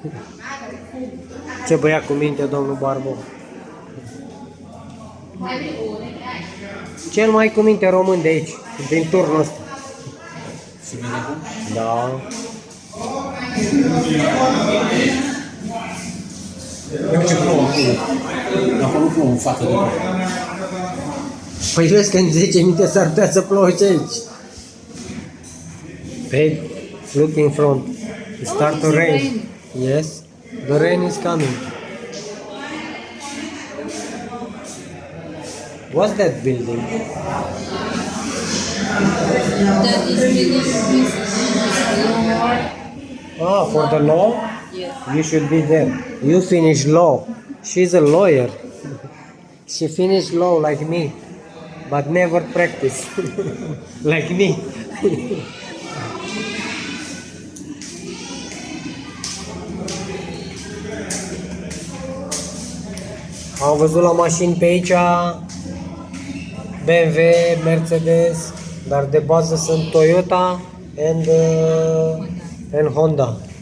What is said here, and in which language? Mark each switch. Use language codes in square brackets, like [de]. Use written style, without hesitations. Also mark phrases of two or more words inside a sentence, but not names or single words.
[ro] Ce băiat cu minte, domnul Barbu. Cel mai cu minte român de aici, din turnul ăsta. Da. Eu ce plouă acolo. Acolo plouă în față de noi. Păi vezi că în 10 minute s-ar putea să plouă și aici. [en] Babe, look in front. It start to rain. Yes, the rain is coming. What's that building? That is building with Ah, for the law? Yes. You should be there. You finish law. She's a lawyer. She finished law like me, but never practice. Like me. [ro] Am văzut la mașini pe aici BMW, Mercedes, dar de bază sunt Toyota and Honda.